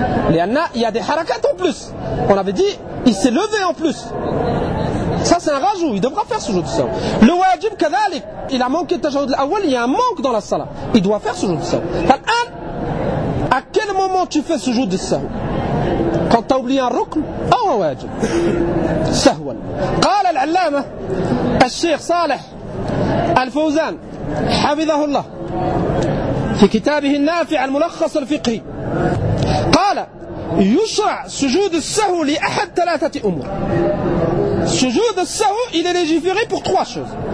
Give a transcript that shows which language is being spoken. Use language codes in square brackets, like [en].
[fr] Il y a des harakats en plus. On avait dit, il s'est levé en plus. Ça c'est un rajout, il devra faire ce jour de sahou. Le wajib kadhalik, il a manqué de tashahhud l'awwal, il y a un manque dans la salah. Il doit faire ce jour de sahou. Al-an, à quel moment tu fais ce jour de sahou? Quand tu as oublié un rukn ou un wajib? Sahouan. [ar] Qal al-allama, al-shaykh Saleh الفوزان حفظه الله في كتابه النافع الملخص الفقهي قال يشرع سجود السهو لأحد ثلاثة أمور. [fr] سجود السهو il est légiféré pour trois choses.